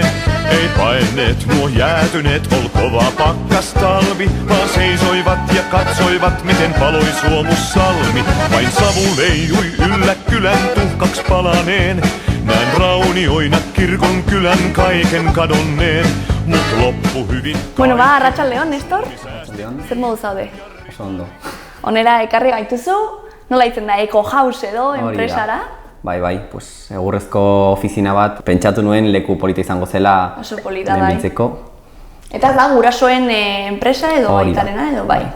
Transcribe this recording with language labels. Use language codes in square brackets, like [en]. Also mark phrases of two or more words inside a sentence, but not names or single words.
[fi] Ei paenneet nuo jäätyneet, ol kova pakkastalvi, vaan seisoivat ja katsoivat, miten paloi Suomussalmi. Vain savu leijui yllä kylän tuhkaks palaneen. Näin raunioina kirkon kylän kaiken kadonneen. Mut loppu hyvin. [eu] Bueno, ba, arratsaldeon, Nestor? Zer modu zaude? Oso ondo. Honela ekarri gaituzu, nola itzen da, Eco House edo, enpresara? Bai, pues, egurrezko ofizina bat, pentsatu nuen leku polita izango zela oso polita, bai. biltzeko. Eta da, gurasoen enpresa edo aitarena edo, bai?